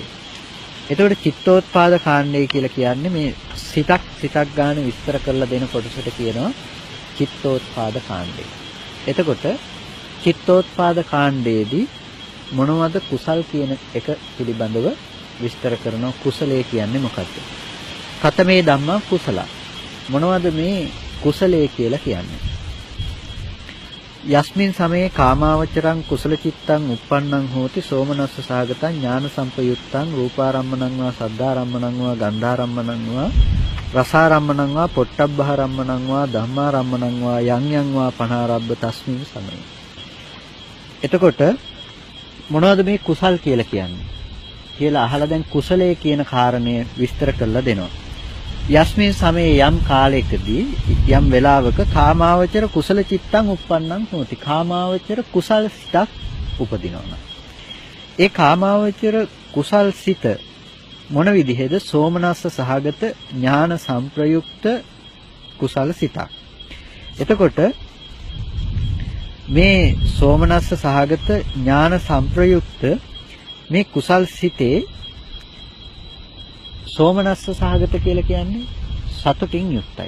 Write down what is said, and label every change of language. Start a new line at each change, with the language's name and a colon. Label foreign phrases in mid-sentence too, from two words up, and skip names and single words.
Sinhala: එතකොට චිත්තෝත්පාද කාණ්ඩය කියලා කියන්නේ මේ සිතක් ගන්න විස්තර කරලා දෙන කොටසට කියනවා චිත්තෝත්පාද කාණ්ඩය. එතකොට චිත්තෝත්පාද කාණ්ඩයේදී මොනවද කුසල් කියන එක පිළිබඳව විස්තර කරනවා. කුසලයේ කියන්නේ මොකක්ද?
Pali: කතමේ ධම්මා කුසල.
Sinhala: මොනවද මේ කුසලයේ කියලා කියන්නේ?
Pali: යස්මින් සමයේ කාමාවචරං කුසල චිත්තං uppannං හෝති සෝමනස්ස සාගතං ඥාන සම්පයුත්තං රූපාරම්මණං වා සද්ධාරම්මණං වා ගන්ධාරම්මණං වා රසාරම්මණං වා පොට්ටබ්බහරම්මණං වා ධම්මාරම්මණං වා යං යං වා පනාරබ්බ තස්මින් සමයේ.
Sinhala: එතකොට මොනවද මේ කුසල් කියලා කියන්නේ කියලා අහලා දැන් කුසලයේ කියන කාරණය විස්තර කරලා දෙනවා.
Pali: යස්මින් සමයේ
Sinhala: යම් කාලයකදී යම් වෙලාවක
Pali: කාමාවචර කුසල චිත්තං uppannං හෝති.
Sinhala: කාමාවචර කුසල් සිතක් උපදිනවා. ඒ කාමාවචර කුසල් සිත මොන විදිහේද? සෝමනස්ස සහගත ඥාන සංප්‍රයුක්ත කුසල සිතක්. එතකොට මේ සෝමනස්ස සහගත ඥාන සංප්‍රයුක්ත මේ කුසල් සිතේ සෝමනස්ස සහගත කියලා කියන්නේ සතුටින් යුක්තයි.